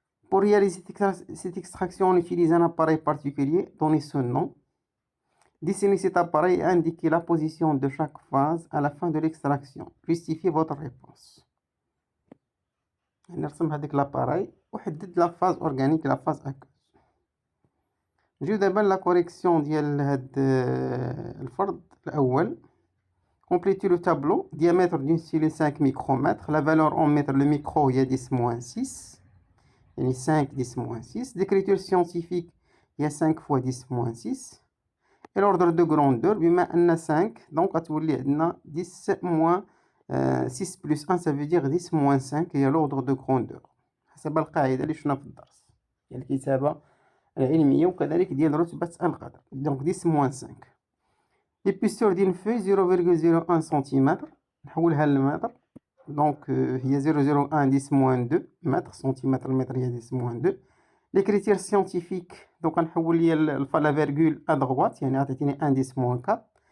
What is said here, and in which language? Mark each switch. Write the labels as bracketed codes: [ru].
[fr] Pour réaliser cette extraction, on utilise un appareil particulier, donner son nom. Dessiner cet appareil et indiquer la position de chaque phase à la fin de l'extraction. Justifiez votre réponse. [ar] نرسم هذاك [fr] l'appareil [ar] وحدد [fr] la phase organique et la phase aqueuse. [ar] نجيو دابا [fr] la correction [ar] ديال هاد الفرض الأول. [fr] Complétez le tableau. Diamètre d'une cellule 5 micromètres. La valeur en mètres, le micro, il y a 10-6. Il y a 5, 10-6. D'écriture scientifique, il y a 5 fois 10-6. Et l'ordre de grandeur, [ar] بما أن [fr] 5, donc [ar] غتولي عندنا [fr] 10 moins 6 plus 1, ça veut dire 10 moins 5, il y a l'ordre de grandeur. [ar] حسب القاعدة اللي شفنا في الدرس ديال الكتابة العلمية وكذلك ديال رتبة القدر. [fr] Donc 10 moins 5. L'épaisseur d'une feuille 0,01 cm. [ar] نحولها للمتر. [fr] Donc هي 0,01 10 moins 2 mètres centimètre [ar] المتر هي [fr] 10 moins 2. Les critères scientifiques, donc on va la virgule à droite, [ar] يعني عطيتيني [fr] 1 10 moins 4.